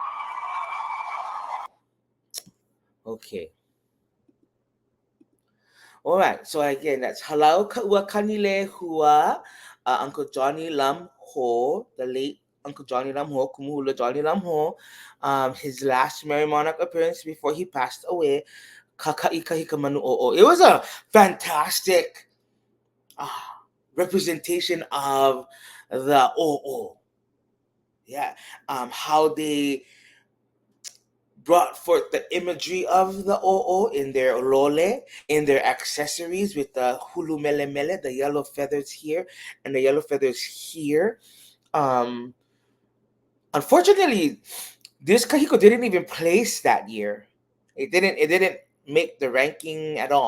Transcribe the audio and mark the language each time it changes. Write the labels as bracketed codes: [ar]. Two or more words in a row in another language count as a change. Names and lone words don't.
[en] Okay. All right. So again, that's Halau Ka'ua Kani Lehua, Uncle Johnny Lam Ho, the late Uncle Johnny Lam Ho, Kumu Hula Johnny Lam Ho, his last Merrie Monarch appearance before he passed away. Kākaʻikahi Ka Manu ʻŌʻō. It was a fantastic uh, representation of the ʻŌʻō. Yeah, how they brought forth the imagery of the ʻŌʻō in their lole, in their accessories with the [haw] hulu mele mele, [en] the yellow feathers here and the yellow feathers here. Um, Unfortunately, this kahiko didn't even place that year. It didn't make the ranking at all.